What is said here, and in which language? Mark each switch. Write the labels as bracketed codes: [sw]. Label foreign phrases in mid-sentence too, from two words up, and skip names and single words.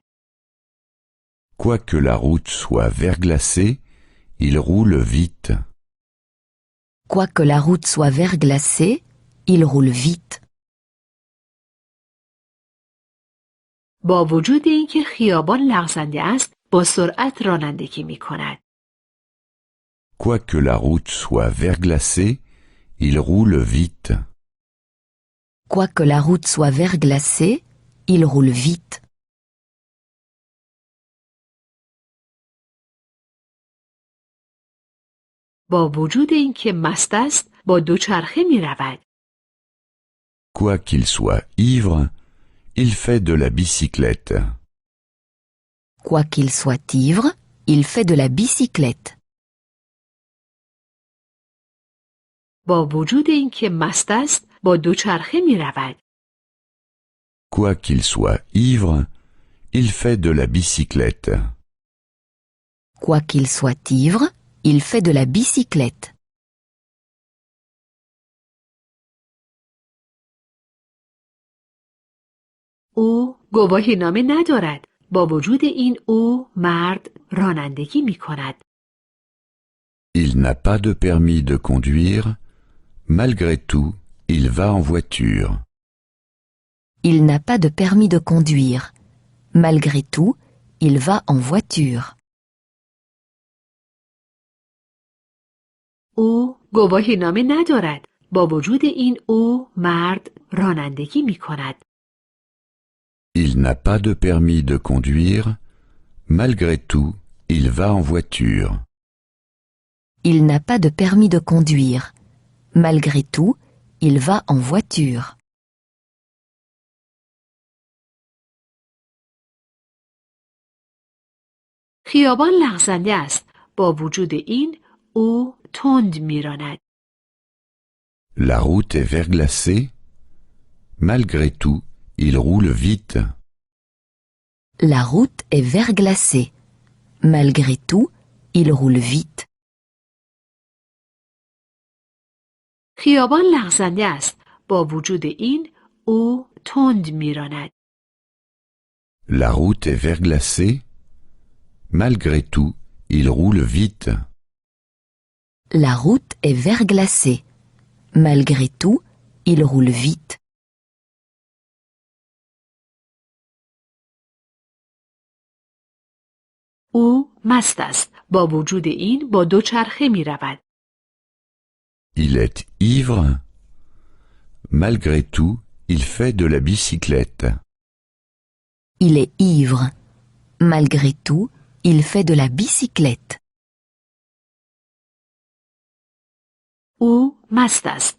[fr] Quoique la route soit verglacée, il roule vite. Quoique la route soit verglacée, il roule vite. [fa] با وجود اینکه خیابان لغزنده است، با سرعت رانندگی می کند. [fr] Quoique la route soit verglacée, il roule vite. Quoique la route soit verglacée, il roule vite. [fa] با وجود اینکه مست است، با دوچرخه می رود. [fr] Quoiqu'il soit ivre, il fait de la bicyclette. Quoiqu'il soit ivre, il fait de la bicyclette. [fa] با وجود اینکه مست است، با دوچرخه می رود. [fr] Quoiqu'il soit ivre, il fait de la bicyclette. Quoiqu'il soit ivre, il fait de la bicyclette. [fa] او گواهینامه ندارد. با وجود این او مرد رانندگی می کند. [fr] Il n'a pas de permis de conduire. Malgré tout, il va en voiture. Il n'a pas de permis de conduire. Malgré tout, il va en voiture. [fa] او گواهینامه ندارد. با وجود این او مرد رانندگی می کند. [fr] Il n'a pas de permis de conduire. Malgré tout, il va en voiture. Il n'a pas de permis de conduire. Malgré tout, il va en voiture. [fa] خیابان لغزنده است. با وجود این او تند میراند. [fr] La route est verglacée. Malgré tout, il roule vite. La route est verglacée. Malgré tout, il roule vite. [fa] خیابان لغزنده است. با وجود این او تند میراند. [fr] La route est verglacée. Malgré tout, il roule vite. La route est verglacée. Malgré tout, il roule vite. [fa] او مست است. با وجود این با دوچرخه می رود. [fr] Il est ivre. Malgré tout, il fait de la bicyclette. Il est ivre. Malgré tout, il fait de la bicyclette. [fa] او مست است.